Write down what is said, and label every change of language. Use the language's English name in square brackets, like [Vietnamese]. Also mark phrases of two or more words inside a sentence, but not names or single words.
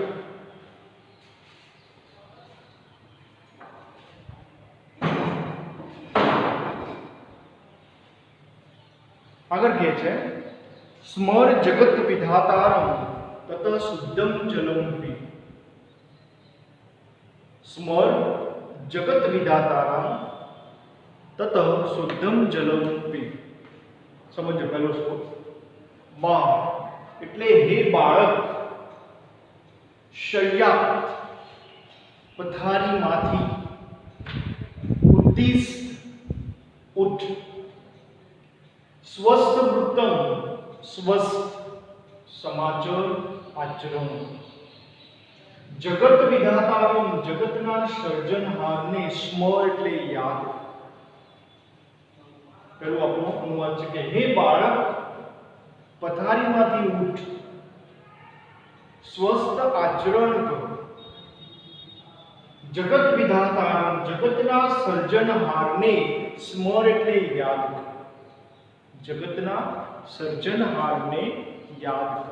[Gujarati] આગળ કહે છે [Sanskrit] स्मर जगत विधातारम तत शुद्धम जलम पी। स्मर जगत विधातारम तत शुद्धम जलम पी। [Gujarati] સમજો પહેલો શ્લોક। मां એટલે હે બાળક, શય્યા પથારીમાંથી, ઉત્તિષ્ઠ ઉઠ, [Sanskrit] स्वस्थ वृत्तम [Gujarati] સ્વસ્થ સમાચાર આચરણ, [Sanskrit] जगत विधातारम [Gujarati] જગતના સર્જનહારને સ્મર એટલે યાદ। પેલું આપણો અનુવાદ છે કે હે બાળક, પથારીમાંથી ઉઠ, સ્વસ્થ આચરણ કર, [Sanskrit] जगत विधातारम [Gujarati] જગતના સર્જનહારને સ્મર એટલે યાદ કર, જગતના સર્જનહારને યાદ કર।